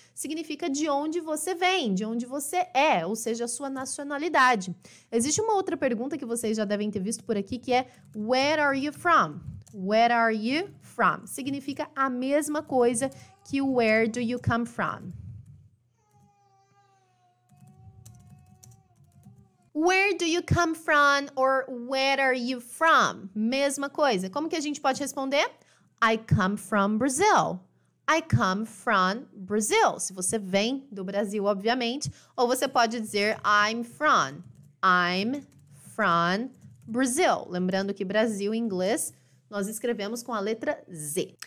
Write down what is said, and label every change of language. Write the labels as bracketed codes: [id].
[pt] Significa de onde você vem, de onde você é, ou seja, a sua nacionalidade. Existe uma outra pergunta que vocês já devem ter visto por aqui, que é [en] where are you from? Where are you from? [pt] Significa a mesma coisa que [en] where do you come from. Where do you come from or where are you from? [pt] Mesma coisa. Como que a gente pode responder? [en] I come from Brazil. I come from Brazil. [pt] Se você vem do Brasil, obviamente. Ou você pode dizer [en] I'm from. I'm from Brazil. [pt] Lembrando que Brasil em inglês nós escrevemos com a letra Z.